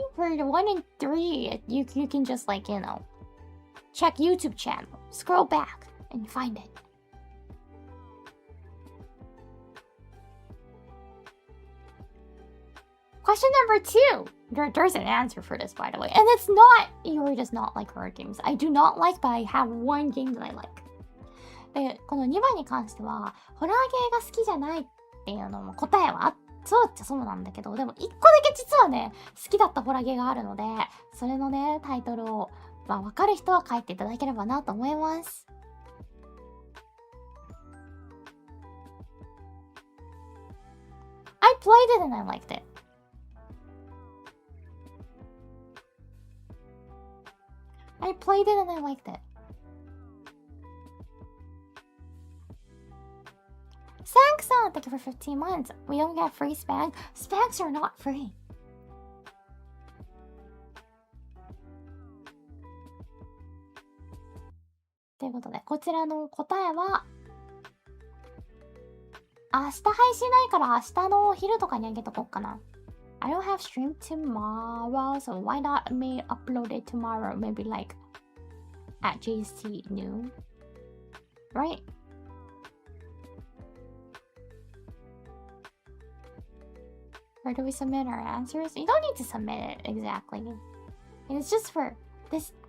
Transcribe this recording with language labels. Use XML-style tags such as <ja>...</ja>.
<en>For the 1 and 3, you can just like, you know, check YouTube channel, scroll back, and find it. Question number 2. There's an answer for this, by the way. And it's not, Iori does not like horror games. I do not like, but I have one game that I like.</en> <ja>で、この2番に関しては、ホラーゲーが好きじゃないっていうのも答えはそうっちゃそうなんだけど、でも1個だけ実はね、好きだったホラーゲーがあるので、それのね、タイトルを、分かる人は書いていただければなと思います。</ja> <en>I played it and I liked it. I played it and I liked it. Sang-san, thank you for 15 months. We don't get free spag. Spags are not free.</en> <ja>ということで、こちらの答えは、明日配信ないから明日のお昼とかにあげとこっかな。</ja> <en>I don't have stream tomorrow, so why not me upload it tomorrow? Maybe like at JST noon, right? Where do we submit our answers? You don't need to submit it exactly. It's just for this.</en>